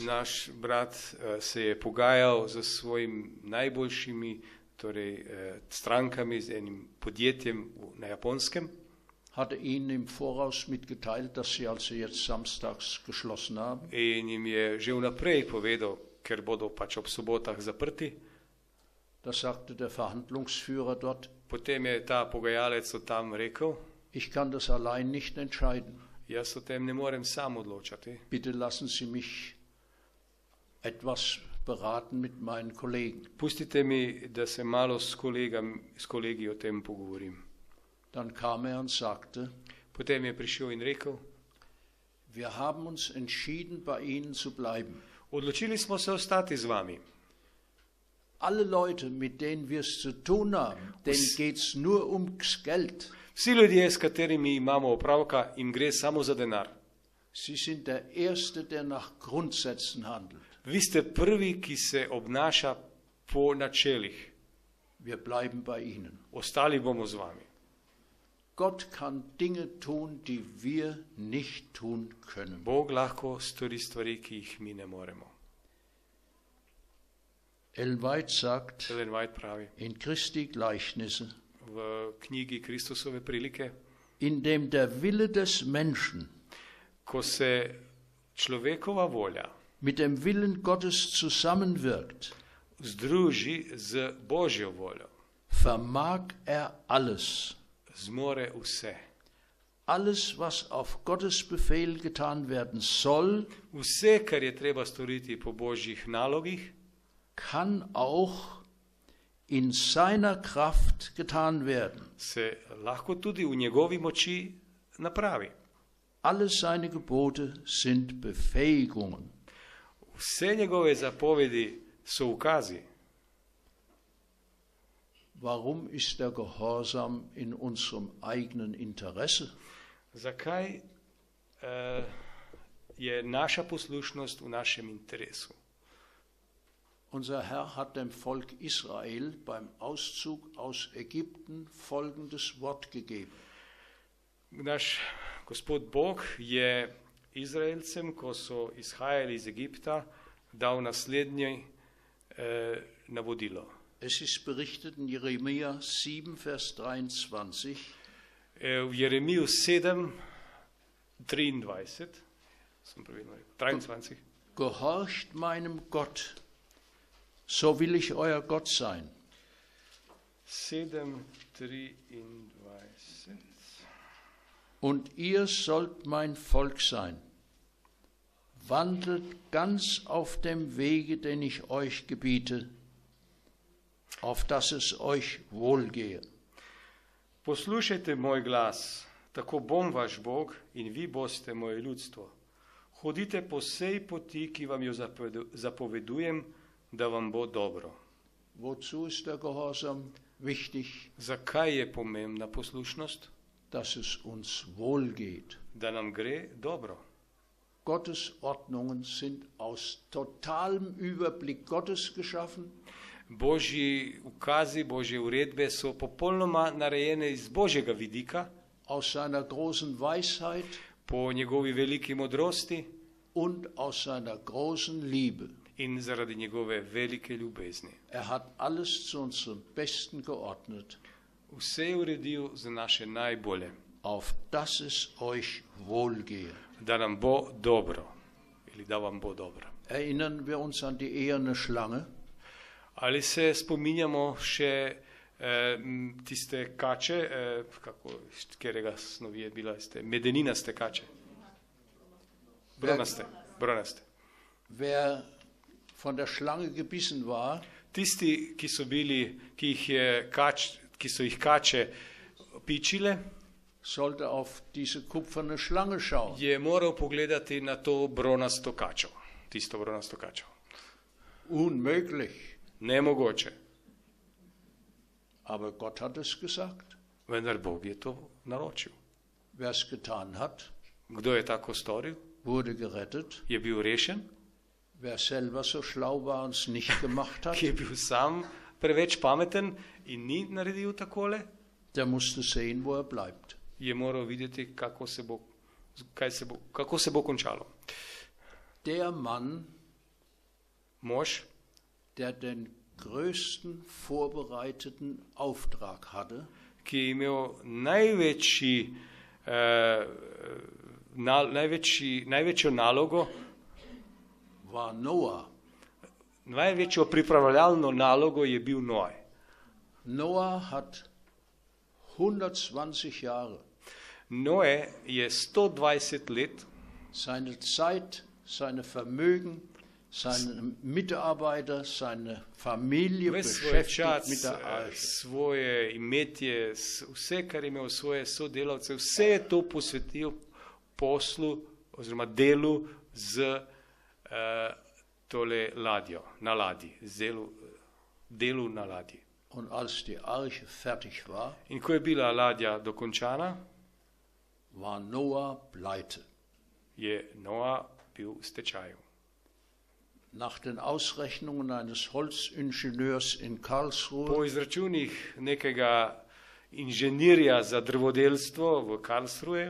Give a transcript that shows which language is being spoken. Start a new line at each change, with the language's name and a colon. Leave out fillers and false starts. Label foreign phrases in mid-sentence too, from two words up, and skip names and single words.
Slovenian: Naš brat se je pogajal z svojim najboljšimi strankami, z enim podjetjem na Japonskem.
German: Hatte ihnen im Voraus mitgeteilt, dass sie also jetzt samstags geschlossen haben.
Slovenian: In jim je že vnaprej povedal, ker bodo pač ob sobotah zaprti.
German: Da sagte der Verhandlungsführer dort,
Slovenian: Potem je ta pogajalec od tam rekel,
German: ich kann das allein nicht entscheiden.
Slovenian: jaz o tem ne morem sam odločati.
German: Bitte lassen Sie mich etwas beraten mit meinen Kollegen.
Slovenian: Pustite mi, da se malo s kolegi o tem pogovorim.
German: Dann kam er und sagte,
Slovenian: Potem je prišel in rekel,
German: wir haben uns entschieden, bei Ihnen zu bleiben.
Slovenian: odločili smo se ostati z vami.
German: Alle Leute, mit denen wir es zu tun haben, denen geht es nur ums Geld.
Slovenian: Vsi ljudje, s katerimi imamo opravka, jim gre samo za denar.
German: Sie sind der Erste, der nach Grundsätzen handelt.
Slovenian: Vi ste prvi, ki se obnaša po načelih.
German: Wir bleiben bei Ihnen.
Slovenian: Ostali bomo z vami.
German: Gott kann Dinge tun, die wir nicht tun können.
Slovenian: Bog lahko stori stvari, ki jih mi ne moremo.
German: Ellen White sagt
Slovenian: Ellen White pravi
German: in Christi Gleichnisse,
Slovenian: v knjigi Kristusove prilike,
German: in dem der Wille des Menschen
Slovenian: ko se človekova volja
German: mit dem Willen Gottes zusammenwirkt,
Slovenian: združi z Božjo voljo,
German: vermag alles.
Slovenian: zmore vse.
German: Alles, was auf Gottes Befehl getan werden soll,
Slovenian: Vse, kar je treba storiti po Božjih nalogih,
German: kann auch in seiner Kraft getan werden.
Slovenian: se lahko tudi v njegovi moči napravi.
German: Alle seine Gebote sind Befähigungen.
Slovenian: Vse njegove zapovedi so ukazi.
German: Warum ist der Gehorsam in unserem eigenen Interesse?
Slovenian: Zakaj je naša poslušnost v našem interesu?
German: Unser Herr hat dem Volk Israel beim Auszug aus Ägypten folgendes Wort gegeben.
Slovenian: Naš Gospod Bog je Izraelcem, ko so izhajali iz Egipta, dal naslednje navodilo.
German: Es ist berichtet in Jeremia 7, Vers 23.
Slovenian: V Jeremiju 7, 23, sem pravilno rekel, 23.
German: Gehorcht meinem Gott, so will ich euer Gott sein. 7, 23. Und ihr sollt mein Volk sein. Wandelt ganz auf dem Wege, den ich euch gebiete, auf dass es euch wohlgehe.
Slovenian: Poslušajte moj glas, tako bom vaš Bog in vi boste moje ljudstvo. Hodite po sej poti, ki vam jo zapovedujem, da vam bo dobro.
German: Wozu ist der Gehorsam wichtig?
Slovenian: Zakaj je pomembna poslušnost?
German: Dass es uns wohlgeht.
Slovenian: Da nam gre dobro.
German: Gottes Ordnungen sind aus totalem Überblick Gottes geschaffen.
Slovenian: Božji ukazi, Božje uredbe so popolnoma narejene iz Božjega vidika,
German: aus seiner großen Weisheit
Slovenian: po njegovi veliki modrosti
German: und aus seiner großen Liebe.
Slovenian: In zaradi njegove velike ljubezni.
German: Hat alles zu unserem Besten geordnet.
Slovenian: Vse je uredil za naše najbolje.
German: Auf dass es euch wohlgehe.
Slovenian: Da nam bo dobro. Ali da vam bo dobro.
German: Erinnern wir uns an die eherne Schlange?
Slovenian: Ali se spominjamo še tiste kače, katerega snovi je bila, medeninaste kače? Bronaste.
German: Wer von der Schlange gebissen war,
Slovenian: tisti, ki so jih kače pičile,
German: sollte auf diese kupferne Schlange schauen.
Slovenian: Je moral pogledati na to bronasto kačo, tisto bronasto kačo.
German: Unmöglich.
Slovenian: Nemogoče.
German: Aber Gott hat es gesagt.
Slovenian: Vendar Bog je to naročil.
German: Wer es getan hat,
Slovenian: kdo je tako storil,
German: wurde gerettet.
Slovenian: Je bil rešen.
German: Wer selber so schlau war und es nicht gemacht hat,
Slovenian: ki je bil sam preveč pameten in ni naredil takole,
German: der musste sehen, wo bleibt.
Slovenian: Je moral videti, kako se bo končalo.
German: Der Mann,
Slovenian: mož,
German: der den größten vorbereiteten Auftrag hatte,
Slovenian: ki je imel največjo nalogo,
German: war Noah.
Slovenian: Največjo pripravljalno nalogo je bil Noaj.
German: Noah hat 120 Jahre.
Slovenian: Noe je 120 let
German: seine Zeit, seine Vermögen, seine Mitarbeiter, seine Familie beschäftigt mit der Arche.
Slovenian: Svoje imetje, vse, kar je imel, svoje sodelavce, vse je to posvetil poslu oziroma delu z tole ladjo, na ladji, delu na ladji.
German: Und als die Arche fertig war,
Slovenian: in ko je bila ladja dokončana,
German: war Noah pleite.
Slovenian: Je Noah bil v stečaju.
German: Nach den Ausrechnungen eines Holzingenieurs in Karlsruhe,
Slovenian: po izračunih nekega inženirja za drvodelstvo v Karlsruhe,